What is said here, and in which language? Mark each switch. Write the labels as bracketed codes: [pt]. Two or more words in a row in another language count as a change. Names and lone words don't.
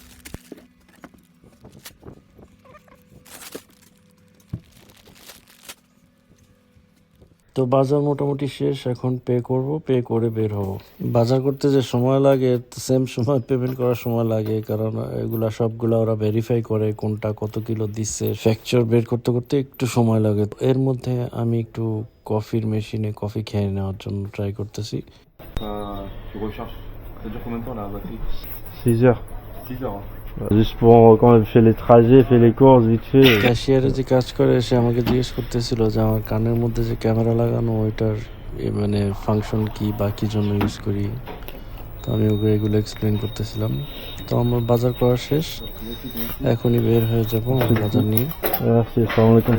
[bn] তো বাজার মোটামুটি শেষ, এখন পে করব, পে করে বের হব। বাজার করতে যে সময় লাগে সেম সময় পেমেন্ট করার সময় লাগে, কারণ এগুলা সবগুলা ওরা ভেরিফাই করে কোনটা কত কিলো দিচ্ছে। ফ্যাকচার বের করতে করতে একটু সময় লাগে। এর মধ্যে আমি একটু কফির মেশিনে কফি খেয়ে নেওয়ার জন্য ট্রাই করতেছি। [fr] Tu recharges. Ça dure combien de temps la batterie? 6 heures. 6 heures. Hein. Juste pour quand je fais les trajets, fais les courses vite fait. [bn] ক্যাশিয়ারে যে কাজ করে সে আমাকে জিজ্ঞেস করতেছিল যে আমার কানের মধ্যে যে ক্যামেরা লাগানো ওইটার মানে ফাংশন কি বা কি জন্য ইউজ করি। তো আমি ওকে এগুলো এক্সপ্লেন করতেছিলাম। তো আমার বাজার করা শেষ, এখনই বের হয়ে যাবো আমার বাজার নিয়ে। [fr] Merci, [ar] السلام عليكم.